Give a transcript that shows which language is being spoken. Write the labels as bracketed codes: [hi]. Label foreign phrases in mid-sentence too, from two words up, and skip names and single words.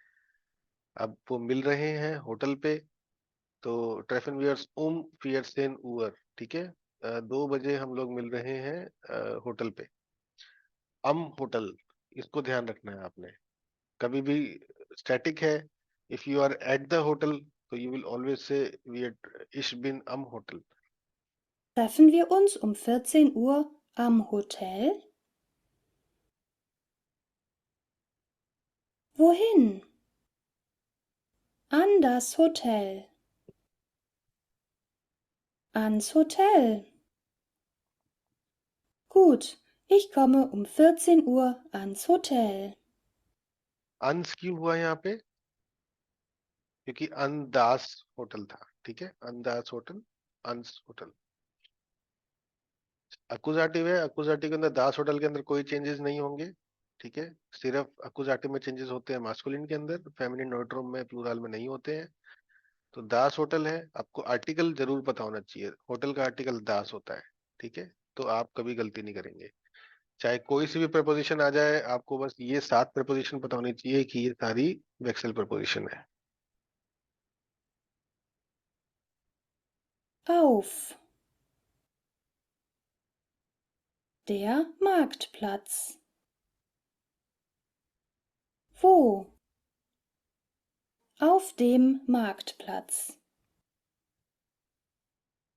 [hi] अब वो मिल रहे हैं होटल पे, तो [de] treffen wir uns vierzehn Uhr, [hi] ठीक है, 2 बजे हम लोग मिल रहे हैं होटल पे। [de] am Hotel, [hi] इसको ध्यान रखना है आपने, कभी भी स्टैटिक है, [en] If you are at the hotel तो you will always say [de] ich bin am Hotel. Treffen wir uns um 14 Uhr am Hotel? Wohin? An das Hotel. Ans Hotel. Gut, ich komme um 14 Uhr ans Hotel. [hi] अंस क्यों हुआ यहाँ पे, क्योंकि [de] an das Hotel [hi] था, ठीक है, [de] an das Hotel, ans Hotel. [hi] अकुजाटिव है, अकुजाटिव के अंदर [de] das Hotel [hi] के अंदर कोई चेंजेस नहीं होंगे, ठीक है। सिर्फ अकुजाटिव में चेंजेस होते हैं मास्कुलिन के अंदर, फेमिनिन नोट्रोम में प्लूरल में नहीं होते हैं। तो [de] das Hotel [hi] है, आपको आर्टिकल जरूर पता होना चाहिए, होटल का आर्टिकल दास होता है, ठीक है। तो आप कभी गलती नहीं करेंगे, चाहे कोई सी भी प्रपोजिशन आ जाए, आपको बस ये 7 प्रपोजिशन पता होनी चाहिए कि ये सारी वेक्सल प्रपोजिशन है। [de] Auf. Der Marktplatz. Wo? Auf dem Marktplatz.